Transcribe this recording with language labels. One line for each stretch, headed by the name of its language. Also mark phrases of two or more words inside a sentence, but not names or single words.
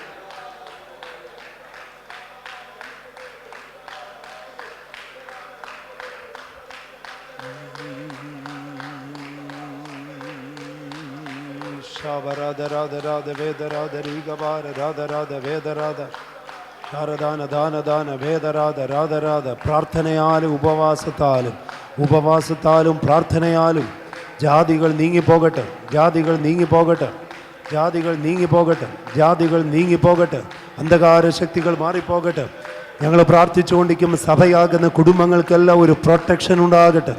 Malayalam: Shabarada rada rada veda rada rigabara rada rada veda rada sharadana dana dana veda rada rada rada. പ്രാർത്ഥനയാലും ഉപവാസത്താലും പ്രാർത്ഥനയാലും ജാതികൾ നീങ്ങിപ്പോകട്ടെ, ജാതികൾ നീങ്ങിപ്പോകട്ടെ, ജാതികൾ നീങ്ങിപ്പോകട്ടെ, ജാതികൾ നീങ്ങിപ്പോകട്ടെ. അന്ധകാര ശക്തികൾ മാറിപ്പോകട്ടെ. ഞങ്ങൾ പ്രാർത്ഥിച്ചുകൊണ്ടിരിക്കും. സഭയാകുന്ന കുടുംബങ്ങൾക്കെല്ലാം ഒരു പ്രൊട്ടക്ഷൻ ഉണ്ടാകട്ടെ.